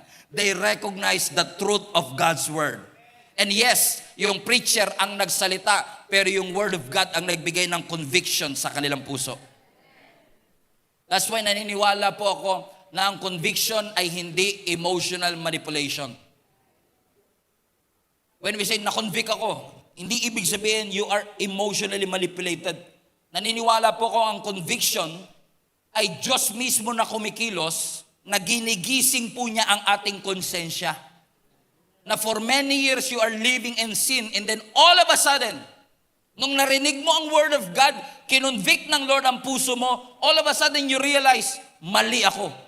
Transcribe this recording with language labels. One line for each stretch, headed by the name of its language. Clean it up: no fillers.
English: They recognize the truth of God's Word. And yes,
Filipino: yung preacher ang nagsalita, pero yung Word of God ang nagbigay ng conviction sa kanilang puso.
English: That's why
Filipino: naniniwala po ako na ang conviction ay hindi emotional manipulation.
English: When we say
Filipino: na-convict ako, hindi ibig sabihin
English: you are emotionally manipulated.
Filipino: Naniniwala po ako ang conviction ay Diyos mismo na kumikilos, na ginigising po niya ang ating konsensya.
English: Na for many years you are living in sin, and then all of a sudden,
Filipino: nung narinig mo ang Word of God, kinonvict ng Lord ang puso mo,
English: all of a sudden you realize,
Filipino: mali ako.